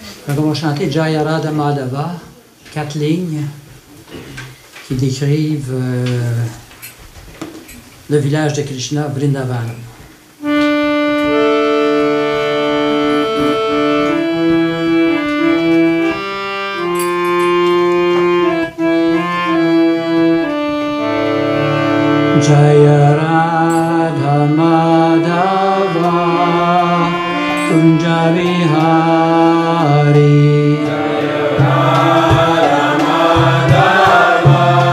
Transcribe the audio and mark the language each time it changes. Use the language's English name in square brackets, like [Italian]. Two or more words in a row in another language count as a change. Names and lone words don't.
[French] Quand on va chanter Jaya Radha Madhava, 4 lignes qui décrivent le village de Krishna, Vrindavan. [Sanskrit] Jaya Radha Madhava Kunja Vihari Jaya Radha Madhava